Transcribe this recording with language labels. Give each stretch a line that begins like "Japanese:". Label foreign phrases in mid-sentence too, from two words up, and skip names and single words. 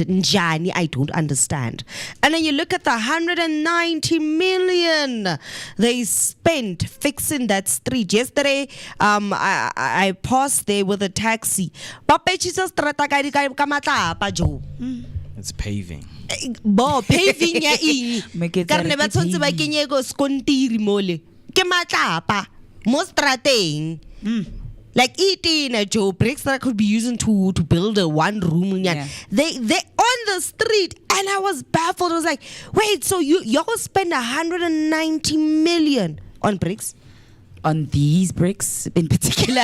English: Njani, I don't understand. And then you look at the 190 million they spent fixing that street. Yesterday, I passed there with a taxi. It's paving.
Tswana: Bo paving ya eng
English: Make it
Tswana: ka re ne ba
English: like
Tswana: tshwantse ba
English: paving.
Tswana: kenye go skontiri mole ke matlapa mo strateng
English: like eating Joe bricks that I could be using to build a one room. Yeah. They on the street, and I was baffled. I was like, wait, so y'all spend 190 million on bricks? On these bricks in particular.